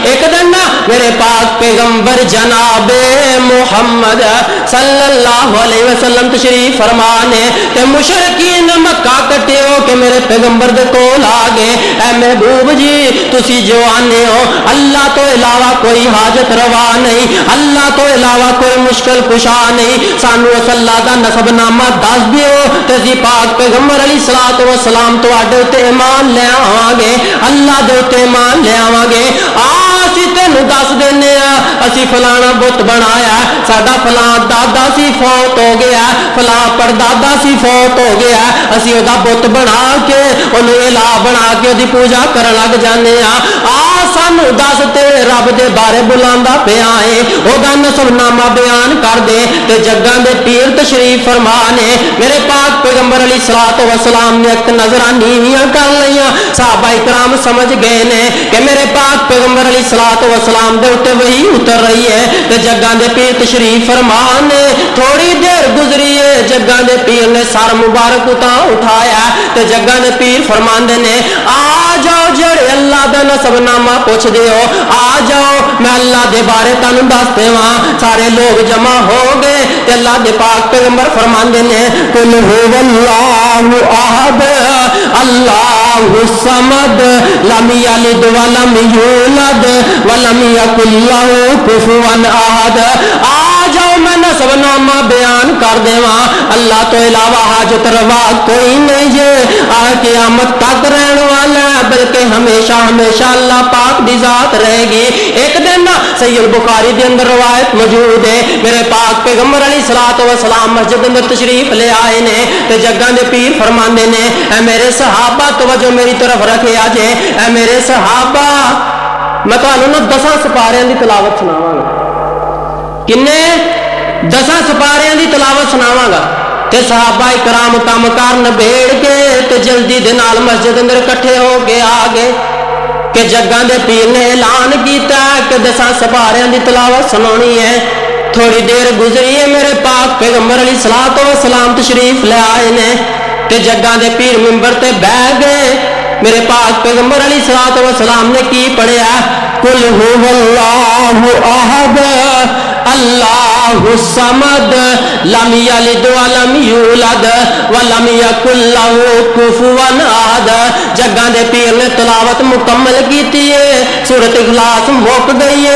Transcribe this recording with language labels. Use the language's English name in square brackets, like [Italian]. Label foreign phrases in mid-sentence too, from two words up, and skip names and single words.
[Punjabi] ایک دن میرے پاک پیغمبر جناب محمد صلی اللہ علیہ وسلم تشریف فرمانے تے مشرکین مکہ کٹے ہو کہ میرے پیغمبر دے کول آ گئے, اے محبوب جی تسی جو آنے ہو اللہ تو علاوہ کوئی حاجت روا نہیں, اللہ تو علاوہ کوئی مشکل کشا نہیں, سانو اس اللہ دا نسب نامہ دس دیو تے اسی پاک پیغمبر علیہ الصلوۃ والسلام تواڈے تے ایمان لے آواں گے, اللہ دے تے ایمان لے آواں گے. اسی تینوں دس دینے اسی فلانا بت بنایا, ساڈا فلاں دادا سی فوت ہو گیا, فلاں پردادا سی فوت ہو گیا, اسی او دا بت بنا کے اونوں الہ بنا کے دی پوجا کرن لگ جانے سانو دس تے رب دے بارے بلاندا پیا ہے, او دا نسب نامہ بیان کر دے. تے جگاں دے پیر تشریف فرما نے میرے پاک پیغمبر علیہ الصلوۃ والسلام نے ایک نظراں نیویاں کر لیاں. صحابہ کرام سمجھ گئے نے کہ میرے پاک پیغمبر علیہ الصلوۃ والسلام دے اوتے وہی اتر رہی ہے. تے جگاں دے پیر تشریف فرما نے تھوڑی دیر گزری ہے, جگاں دے پیر نے سر مبارک اتا اٹھایا تے جگاں دے پیر فرماندے نے آ جاؤ جڑے اللہ دا نسب نامہ پوچھ دے ہو, آ جاؤ میں اللہ دے بارے تانوں دس دیواں. سارے لوگ جمع ہو گئے تے اللہ دے پاک پیغمبر فرماندے نے [Arabic] قل هو اللہ احد اللہ الصمد لم یلد ولم یولد ولم یکن لہ کفوا احد. [Punjabi] آ جاؤ میں نسب نامہ بیان کر دیواں, اللہ تو علاوہ حاجت روا کوئی نہیں جے, قیامت تک رہن والا بلکہ ہمیشہ ہمیشہ اللہ پاک دی ذات رہے گی. ایک دن صحیح البخاری دے اندر روایت موجود ہے, میرے پاک پیغمبر علیہ الصلوۃ والسلام مسجد اندر تشریف لے آئے نے تے جگاں دے پیر فرماندے نے اے میرے صحابہ توجہ میری طرف رکھے آجے, اے میرے صحابہ میں تانوں 10 سپاریاں دی تلاوت سناواں گا. کنے 10 سپاریاں دی تلاوت سناواں گا. تے صحابہ کرام کام کار نبیڑ کے تے جلدی دے نال مسجد اندر اکٹھے ہو کے آ گئے کہ جگاں دے پیر نے اعلان کیتا کہ 10 سپاریاں دی تلاوت سنانی ہے. تھوڑی دیر گزری ہے, میرے پاک پیغمبر علیہ الصلوۃ والسلام تشریف لے آئے نے تے جگاں دے پیر منبر تے بیٹھ گئے. میرے پاک پیغمبر علیہ الصلوۃ والسلام نے کی پڑھیا [Arabic] قل هو اللہ احد اللہ الله الصمد لم يلد ولم يولد ولم يكن له كفوا أحد. [Punjabi] جگاں دے پیر نے تلاوت مکمل کیتی ہے، سورت اخلاص مک گئی ہے.